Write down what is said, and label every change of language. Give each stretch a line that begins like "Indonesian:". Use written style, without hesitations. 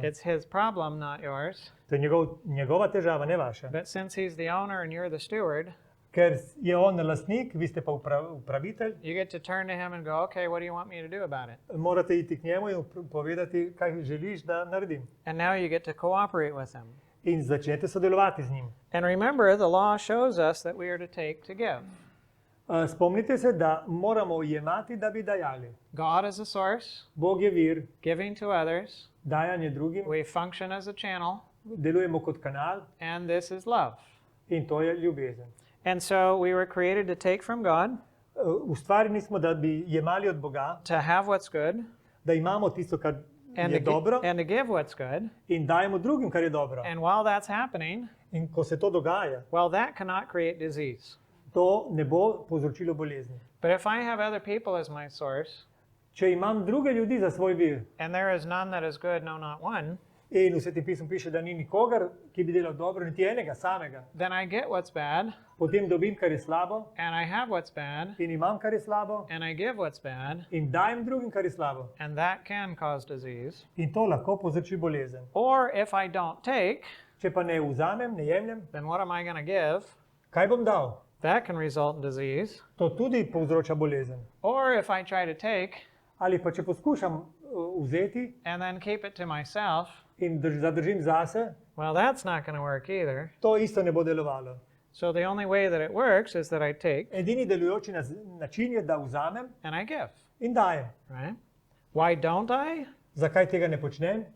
English: It's His problem, not yours.
Slovenian: To je njegova težava, ne vaša.
English: But since He's the owner and you're the steward,
Slovenian: Ker je on lastnik, vi ste pa upravitelj,
English: you get to turn to Him and go, okay, what do you want me to do about it?
Slovenian: morate iti k njemu in povedati, kaj želiš, da naredim.
English: And now you get to cooperate with Him.
Slovenian: In začnete sodelovati z njim.
English: And remember, the law shows us that we are to take to give.
Slovenian: Spomnite se, da moramo jemati, da bi dajali.
English: God is a source,
Slovenian: Bog je vir,
English: giving to others.
Slovenian: dajanje drugim,
English: We function as a channel,
Slovenian: delujemo kot kanal
English: and this is love.
Slovenian: in to je ljubezen.
English: And so we were created to take from God,
Slovenian: Ustvarjeni smo, da bi jemali od Boga,
English: to have what's good,
Slovenian: da imamo tisto, kar
English: and
Slovenian: je dobro,
English: and to give what's good.
Slovenian: in dajemo drugim, kar je dobro.
English: And while that's happening,
Slovenian: In ko se to dogaja,
English: well, that cannot create disease.
Slovenian: to ne bo povzročilo bolezni.
English: But if I have other people as my source,
Slovenian: Če imam druge ljudi za svoj vir,
English: and there is none that is good, no, not one,
Slovenian: in v Svetem pismu piše, da ni nikogar, ki bi delal dobro, niti enega samega,
English: then I get what's bad,
Slovenian: potem dobim, kar je slabo,
English: and I have what's bad,
Slovenian: in imam, kar je slabo,
English: and I give what's bad,
Slovenian: in dajem drugim, kar je slabo.
English: and that can cause disease.
Slovenian: In to lahko povzroči bolezen.
English: Or if I don't take,
Slovenian: Če pa ne vzamem, ne jemljem,
English: then what am I going to give?
Slovenian: kaj bom dal?
English: That can result in disease.
Slovenian: To tudi povzroča bolezen.
English: Or if I try to take
Slovenian: Ali pa če poskušam vzeti
English: and then keep it to myself,
Slovenian: in zadržim zase,
English: well, that's not going to work either.
Slovenian: to isto ne bo delovalo.
English: So the only way that it works is that I take
Slovenian: Edini delujoči način je, da vzamem
English: and I give,
Slovenian: in dajem.
English: right? Why don't I?
Slovenian: Zakaj tega ne počnem?